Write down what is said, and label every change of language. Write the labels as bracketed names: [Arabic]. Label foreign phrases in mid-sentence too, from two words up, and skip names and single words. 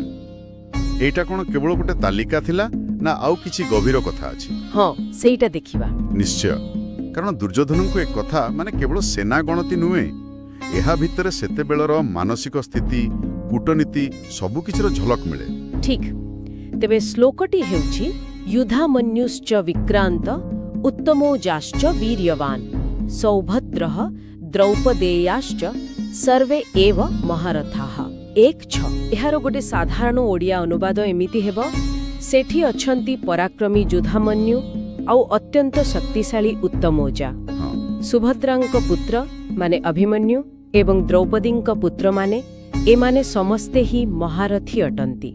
[Odia] ଏଟା କଣ କେବଳ ଗୋଟେ ତାଲିକା ଥିଲା ନା ଆଉ କିଛି ଗଭୀର କଥା ଅଛି? ହଁ ସେଇଟା ଦେଖିବା। ନିଶ୍ଚୟ, କାରଣ ଦୁର୍ଯ୍ୟୋଧନଙ୍କୁ ଏକ କଥା ମାନେ କେବଳ ସେନା ଗଣତି ନୁହେଁ, ଏହା ଭିତରେ ସେତେବେଳର ମାନସିକ ସ୍ଥିତି କୂଟନୀତି ସବୁ କିଛିର ଝଲକ ମିଳେ। ठीक ତେବେ ଶ୍ଳୋକଟି ହେଉଛି [Sanskrit] युधामन्युश्च विक्रांत उत्तमोजाश्च वीर्यवान सौभद्रः द्रौपदेयाश्च सर्वे एव महारथाः। [Odia] 1:6 ଏହାର ଗୋଟେ ସାଧାରଣ ଓଡ଼ିଆ ଅନୁବାଦ ଏମିତି ହେବ, ସେଠି ଅଛନ୍ତି ପରାକ୍ରମୀ ଯୁଧାମନ୍ୟୁ ଆଉ ଅତ୍ୟନ୍ତ ଶକ୍ତିଶାଳୀ ଉତ୍ତମୋଜା। ସୁଭଦ୍ରାଙ୍କ ପୁତ୍ର ମାନେ ଅଭିମନ୍ୟୁ ଏବଂ ଦ୍ରୌପଦୀଙ୍କ ପୁତ୍ର ମାନେ ଏମାନେ ସମସ୍ତେ ହିଁ ମହାରଥୀ ଅଟନ୍ତି।